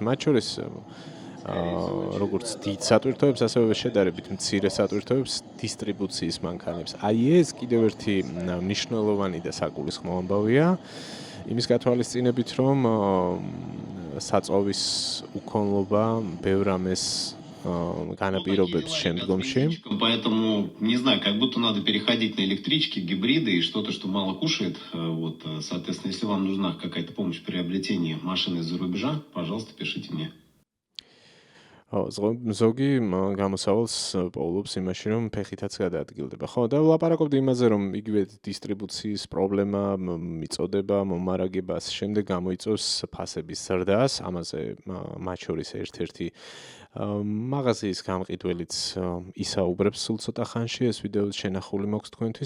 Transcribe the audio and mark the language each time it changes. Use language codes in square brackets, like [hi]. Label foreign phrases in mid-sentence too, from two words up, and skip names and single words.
[ka] მათ შორის როგორც დიდ სატვირთოებს, ასევე შედარებით მცირე სატვირთოებს, დისტრიბუციის მანქანებს. აი ეს კიდევ ერთი მნიშვნელოვანი და საგულისხმო ამბავია, იმის გათვალისწინებით, რომ საწოვის უქონლობა ბევრ ამეს განაპირობებს შემდგომში. [ru] Поэтому, не знаю, как будто надо переходить на электрички, гибриды и что-то, что мало кушает. Вот, соответственно, если вам нужна какая-то помощь в приобретении машины из-за рубежа, пожалуйста, пишите мне. [ka] ზოგი გამოსავალს პოულობს იმაში, რომ ფეხითაც გადაადგილდება. ხო, და ვლაპარაკობდი იმაზე, რომ იგივე დისტრიბუციის პრობლემა მიწოდება, მომარაგება, ასე შემდეგ გამოიწვევს ფასების ზრდას. ამაზე მათ შორის ერთ-ერთი მაღაზიის გამყიდველიც ისაუბრებს სულ ცოტა ხანში, ეს ვიდეო შენახული მაქვს თქვენთვის.